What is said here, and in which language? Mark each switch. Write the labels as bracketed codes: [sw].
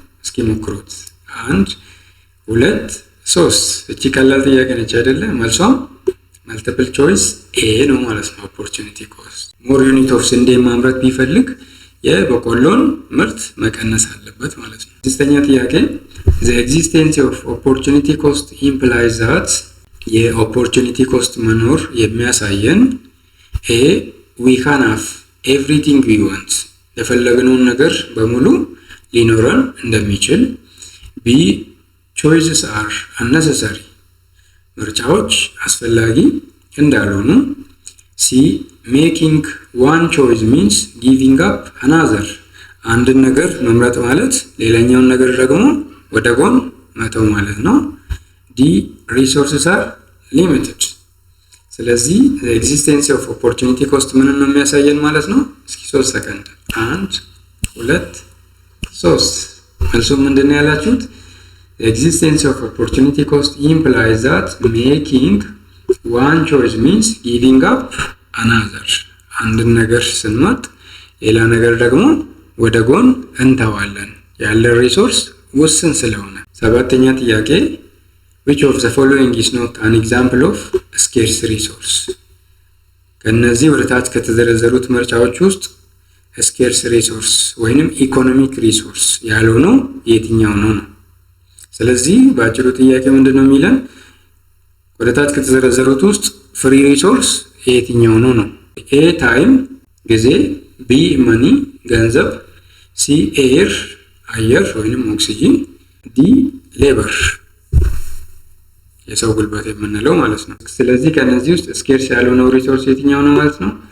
[am] እስኪ ሞክሩት። 1 2 3 እቺ ቀላል ጥያቄ ነች አይደለ? መልሷ [en] multiple choice A [am] ነው ማለት ነው። [en] opportunity cost more unit of [am] ስንዴ ማምረት ቢፈልግ የበቆሎን ምርት መቀነስ አለበት ማለት ነው። ስድስተኛ ጥያቄ [en] the existence of opportunity cost implies that [am] የopportunity cost መኖር የሚያሳየን [en] A we can have everything we want [am] የፈለግነውን ነገር በሙሉ ሊኖረን እንደሚችል፣ [en] B choices are unnecessary [am] ምርጫዎች አስፈላጊ እንዳልሆኑ፣ [en] C making one choice means giving up another [am] አንድን ነገር መምረጥ ማለት ሌላኛውን ነገር ደግሞ ወደ ጎን መተው ማለት ነው፣ [en] D resources are limited ስለዚህ the existence of opportunity cost [am] ምንን ነው የሚያሳየን ማለት ነው? እስኪ 3 ሰከንድ 1 2 3 መልሱ ምንድነው ያላችሁት? [en] The existence of opportunity cost implies that making one choice means giving up another [am] አንድን ነገር ስንመርጥ ሌላ ነገር ደግሞ ወደ ጎን እንተዋለን ያለ ሪሶርስ ውስን ስለሆነ። ሰባተኛ ጥያቄ [en] which of the following is not an example of scarce resource [am] ከነዚህ ወደታች ከተዘረዘሩት ምርጫዎች ውስጥ scarce resource ወይንም economic resource ያልሆነው የትኛው ነው? ስለዚህ ባጭሩ ጥያቄ ምንድነው የሚለን? ወደታች ከተዘረዘሩት ውስጥ ፍሪ ሪሶርስ የትኛው ነው? A ታይም ጊዜ፣ B መኒ ገንዘብ፣ C ኤር አየር ወይንም ኦክሲጅን፣ D ሌበር የሰው ጉልበት የምንለው ማለት ነው። ስለዚህ ከነዚህ ውስጥ ስኬርስ ያልሆነው ሪሶርስ የትኛው ነው ማለት ነው?